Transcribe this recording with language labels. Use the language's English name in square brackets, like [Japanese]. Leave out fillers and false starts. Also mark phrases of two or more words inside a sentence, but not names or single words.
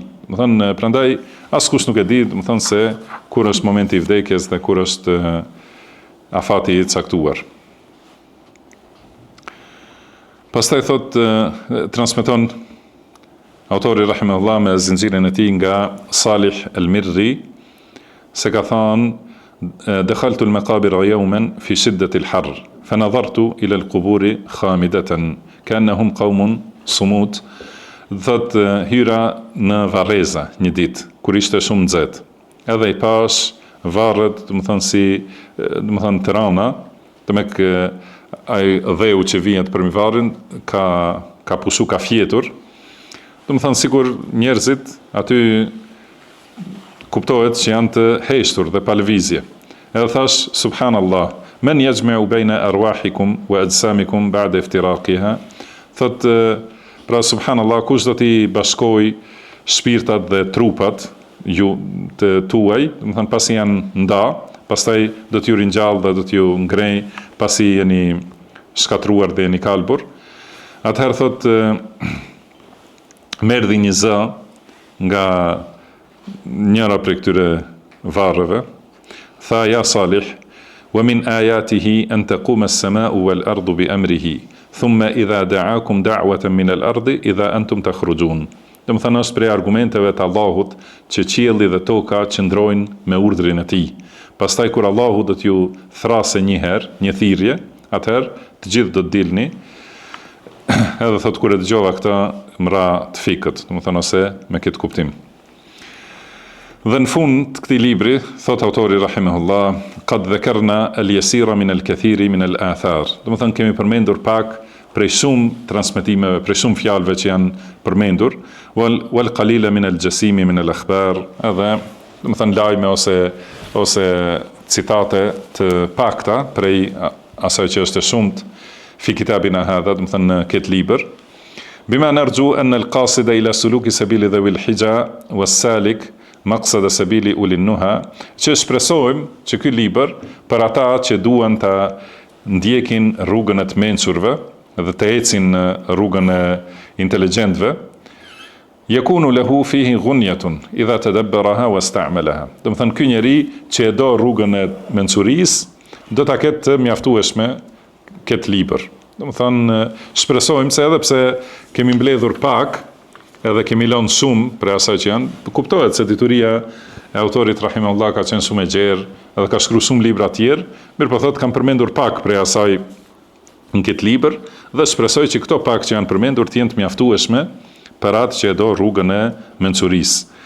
[Albanian] Do të thënë, prandaj askush nuk e di, do të thënë se kur është momenti i vdekjes dhe kur është afati i caktuar. Pastaj thot, transmeton autori rahimahullah me zinxhirin e tij nga Salih al-Mirri se ka thënë [Arabic] دخلت المقابر يوما في شدة الحر فنظرت إلى القبور خامدة كأنهم قوم صموت. [Albanian] Thot, hyra në Varreza një ditë kur ishte shumë nxehtë. Edhe i pash varret, do të thënë si, do të thënë Tirana, domek ai dheu që vihet për varrin ka pushu, ka fjetur. Do të thënë sikur njerëzit aty kuptohet që janë të heshtur dhe pa lëvizje. Edhe thash [Arabic] سبحان الله من يجمع بين أرواحكم وأجسامكم بعد افتراقها. [Albanian] Thot, pra subhanallah, kush do t'i bashkoj shpirtat dhe trupat ju të tuaj, do të thënë pasi janë nda, pastaj do t'ju ringjall dhe do t'ju ngrej pasi jeni shkatruar dhe jeni kalbur. Atëherë thot, merdhi një zë nga njëra prej këtyre varreve, tha [Arabic] يا صالح ومن آياته أن تقوم السماء والأرض بأمره. ثم إذا دعاكم دعوة من الأرض إذا أنتم تخرجون. [Albanian] Do të thënë është prej argumenteve të Allahut që qielli dhe toka qëndrojnë me urdhrin e tij. Pastaj kur Allahu do t'ju thrasë një herë, një thirrje, atëherë të gjithë do të dilni. Edhe thot kur e dëgjova këtë, mra të fikët, do të thënë ose me këtë kuptim. Dhe në fund të këtij libri, thot autori rahimahullah, [Arabic] قد ذكرنا اليسير من الكثير من الآثار. [Albanian] Do të thënë kemi përmendur pak prej shumë transmetimeve, prej shumë fjalëve që janë përmendur, [Arabic] والقليل من الجسيم من الأخبار, [Albanian] edhe do të thënë lajme ose citate të pakta prej asaj që është e shumt [Arabic] في كتابنا هذا, [Albanian] do të thënë në këtë libër. [Arabic] بما نرجو أن القاصد إلى سلوك سبيل ذوي الحجى والسالك مقصد سبيل أولي النهى, [Albanian] që shpresojmë që ky libër për ata që duan ta ndjekin rrugën e të mençurve dhe të ecin në rrugën e inteligjentëve, [Arabic] يكون له فيه غنية إذا تدبرها واستعملها. [Albanian] Do të thënë ky njeri që e do rrugën e mençurisë do ta ketë të mjaftueshme këtë libër. Do të thënë shpresojmë se edhe pse kemi mbledhur pak edhe kemi lënë shumë për asaj që janë, kuptohet se dituria e autorit rahimahullah ka qenë shumë e gjerë, edhe ka shkruar shumë libra të tjerë, mirë po thotë kam përmendur pak për asaj në këtë libër dhe shpresoj që këto pak që janë përmendur të jenë të mjaftueshme për atë që e do rrugën e mençurisë.